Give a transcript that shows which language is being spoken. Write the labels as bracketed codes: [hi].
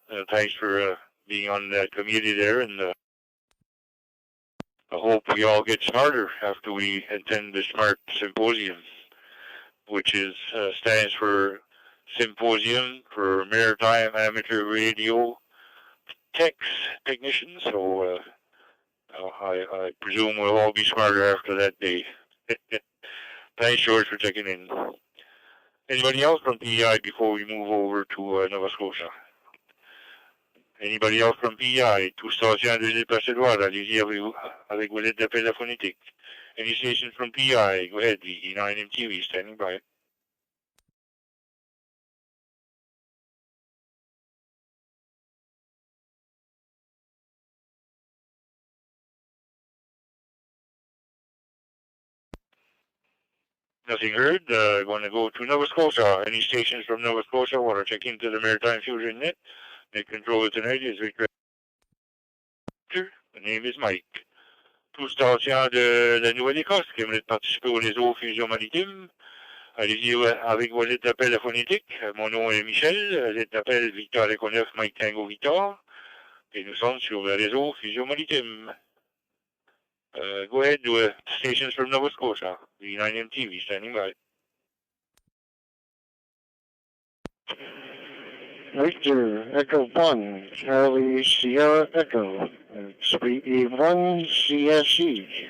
[en] Thanks for being on that committee there, and I hope we all get smarter after we attend the SMART Symposium, which stands for Symposium for Maritime Amateur Radio Technicians. So I presume we'll all be smarter after that day. Thanks, George, for checking in. Anybody else from PEI before we move over to Nova Scotia? Anybody else from PEI? [fr] Tout station de déplacer-droit, allez-y avec vos lettres d'appel phonétique. [en] Any stations from PEI? Go ahead, VE9MTV, standing by. Nothing heard. Going to go to Nova Scotia. Any stations from Nova Scotia want to check into the Maritime Fusion net? Net controller tonight is Victor. The name is Mike. [fr] Tout station de la Nouvelle-Écosse qui aimerait participer au réseau Fusion Maritime. Allez-y avec vos lettres d'appel phonétique. Mon nom est Michel. Lettre d'appel Victor Echo 9 Mike Tango Victor. Et nous sommes sur le réseau Fusion Maritime. [en] Go ahead, stations from Nova Scotia. V9MTV, standing by. Victor, Echo 1, Charlie Sierra Echo, Suite E1, CSE.